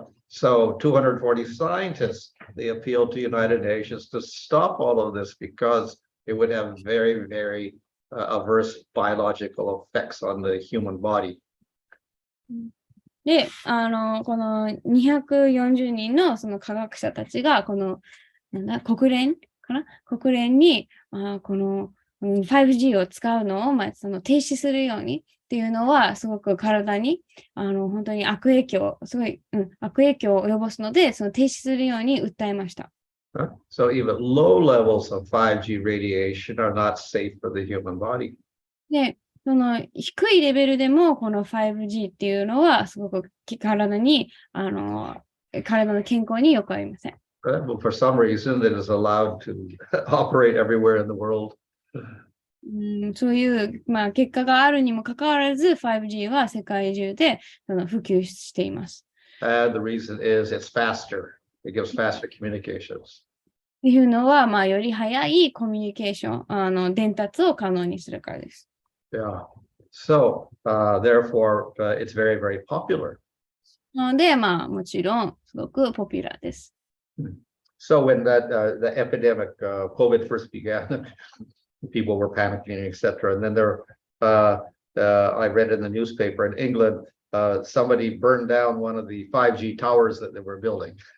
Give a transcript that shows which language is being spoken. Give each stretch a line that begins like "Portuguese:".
English: So 240 scientists, they appealed to United Nations to stop all of this because it would have very, very adverse biological effects on the human body.
Japanese: で、この240人のその科学者たちが、この、国連に、この 5G を使うのを、その停止するようにっていうのは、すごく体に、本当に悪影響を及ぼすので、その停止するように訴えました。
English: So even low levels of 5G radiation are not safe for the human body.
Japanese: で、その低いレベルでもこの 5G っていうのはすごく体の健康によくありません。
English: But for some reason it is allowed to operate everywhere in the world.
Japanese: そういう、結果があるにもかかわらず 5G は世界中で普及しています。
English: And the reason is it's faster. It gives faster communications.
Japanese: っていうのは、より早いコミュニケーション、伝達を可能にするからです。
English: Yeah. So, therefore, it's very, very popular.
Japanese: なので、もちろん、すごくポピュラーです。
English: So when the epidemic, COVID first began, people were panicking, etc. And then I read in the newspaper in England, somebody burned down one of the 5G towers that they were building.